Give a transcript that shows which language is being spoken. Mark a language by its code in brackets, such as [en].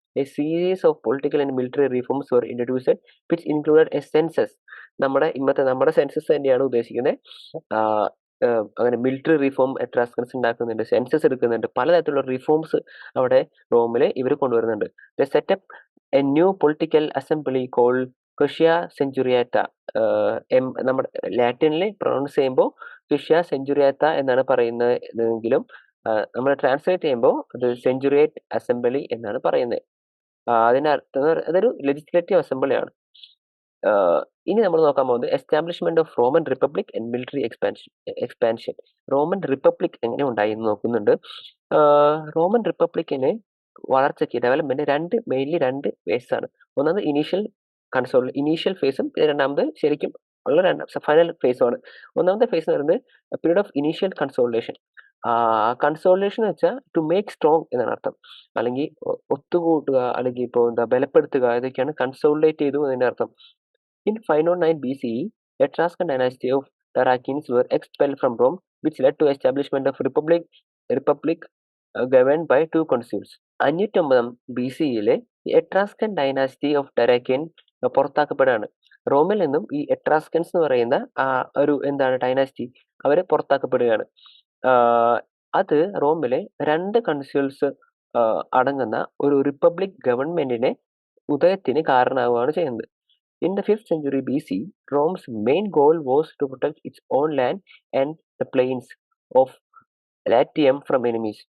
[en] A series of political and military reforms were introduced which included a census. [ml] നമ്മുടെ census തന്നെയാണ് ഉദ്ദേശിക്കുന്നത്. അങ്ങനെ military reform എട്രാസ്കൻസ് ഉണ്ടാക്കുന്നുണ്ട്, census എടുക്കുന്നുണ്ട്, പലതരത്തിലുള്ള റിഫോംസ് അവിടെ റോമില് ഇവർ കൊണ്ടുവരുന്നുണ്ട്. [en] They set up a new political assembly called Quaestia Centuriata. [ml] നമ്മുടെ ലാറ്റിനിൽ പ്രൊണൗൺസ് ചെയ്യുമ്പോൾ ക്വിഷ്യ സെഞ്ചുറിയാത്ത എന്നാണ് പറയുന്നതെങ്കിലും നമ്മൾ ട്രാൻസ്ലേറ്റ് ചെയ്യുമ്പോൾ അത് സെഞ്ചുറിയേറ്റ് അസംബ്ലി എന്നാണ് പറയുന്നത്. അതിനർത്ഥം അതൊരു ലെജിസ്ലേറ്റീവ് അസംബ്ലിയാണ്. ഇനി നമ്മൾ നോക്കാൻ പോകുന്നത് [en] Establishment of Roman republic and military expansion. [ml] Roman republic എങ്ങനെ ഉണ്ടായി എന്ന് നോക്കുന്നുണ്ട്. റോമൻ റിപ്പബ്ലിക്കിന് വളർച്ചയ്ക്ക് ഡെവലപ്മെന്റ് മെയിൻലി രണ്ട് ഫേസ് ആണ്. ഒന്നാമത് ഇനീഷ്യൽ ഫേസും രണ്ടാമത് ശരിക്കും ഉള്ള ഫൈനൽ ഫേസുമാണ്. ഒന്നാമത്തെ ഫേസ് എന്ന് പറയുന്നത് [en] Period of initial consolidation. [ml] Consolidation എന്ന് വെച്ചാൽ [en] to make strong [ml] എന്നാണ് അർത്ഥം. അല്ലെങ്കിൽ ഒത്തുകൂട്ടുക, അല്ലെങ്കിൽ ഇപ്പോൾ എന്താ ബലപ്പെടുത്തുക, ഇതൊക്കെയാണ് കൺസോളിഡേറ്റ് ചെയ്തു എന്നതിന്റെ അർത്ഥം. [en] In 509 BCE, Etruscan dynasty of Tarquins were expelled from Rome, which led to establishment of republic governed by two consuls. [ml] 509 BCEയിലെ എട്രാസ്കൻ dynasty of ടെറാക്കിൻ പുറത്താക്കപ്പെടുകയാണ്. റോമിൽ നിന്നും ഈ എട്രാസ്കൻസ് എന്ന് പറയുന്ന ഒരു എന്താണ് ഡൈനാസ്റ്റി അവരെ പുറത്താക്കപ്പെടുകയാണ്. അത് റോമിലെ 2 കൺസ്യൂൾസ് അടങ്ങുന്ന ഒരു റിപ്പബ്ലിക് ഗവൺമെന്റിനെ ഉദയത്തിന് കാരണമാവുകയാണ് ചെയ്യുന്നത്. [en] In the 5th century BC, Rome's main goal was to protect its own land and the plains of Latium from enemies.